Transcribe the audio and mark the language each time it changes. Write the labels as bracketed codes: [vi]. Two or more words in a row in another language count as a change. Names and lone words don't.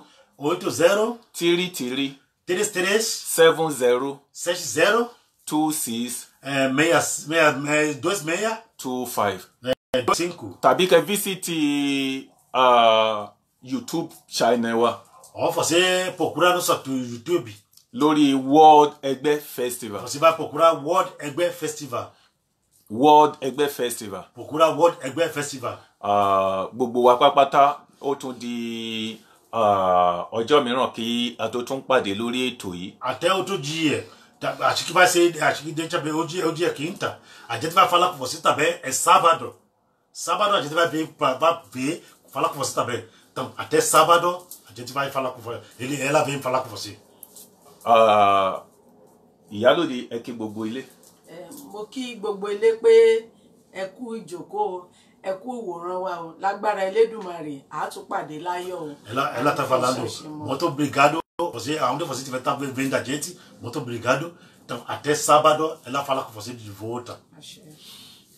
[pt] 80 33 33 70 60 26 26 25. 25. [yo] Tàbí kẹ́ visite YouTube channel wa [pt] Ó você procurar no seu YouTube. [yo] lórí World Ẹgbẹ́ Festival. [pt] Você vai procurar World Ẹgbẹ́ Festival. World Ẹgbẹ́ Festival. Procurar World Ẹgbẹ́ Festival. [yo] Gbogbo wa pápátá ó tún di ọjọ́ mìíràn kí a tó tún pàdé lórí ètò yìí. [pt] Até outro dia. Acho que vai ser, acho que deixa ver, hoje é o dia quinta. A gente vai falar com você também, é sábado. Sábado a gente vai ver, falar com você também. Então, até sábado a gente vai falar com você. Ela vem falar com você. [yo] Ìyálóde ẹ kí gbogbo ilé. Mo kí gbogbo ilé pé ẹ kú ìjókòó, ẹ kú ìwòran wa o. Lágbára Elédùmarè, a tún pàdé láyọ̀ o. [pt] Ela tá falando, muito obrigado. Você, aonde você estiver tá vendo a gente, muito obrigado. Então, até sábado ela fala com você de volta. Achei.